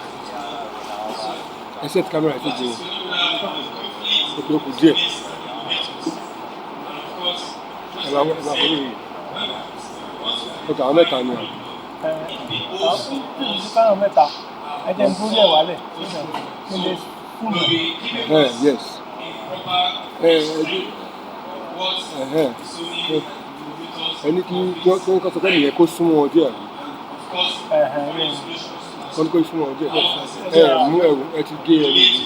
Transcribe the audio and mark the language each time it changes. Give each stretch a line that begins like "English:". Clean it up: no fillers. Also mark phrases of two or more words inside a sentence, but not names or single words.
English: Except camera, I think you. Okay, okay, I'm not done yet. Yes.
Yoruba: Ẹni kí wọ́n kọ́ sọ pé nìyẹn kó súnmọ́ ọdí ẹ̀. Wọ́n ní kó súnmọ́ ọdí ẹ̀. Mú ẹ̀rù ẹ ti gé ẹ̀rù.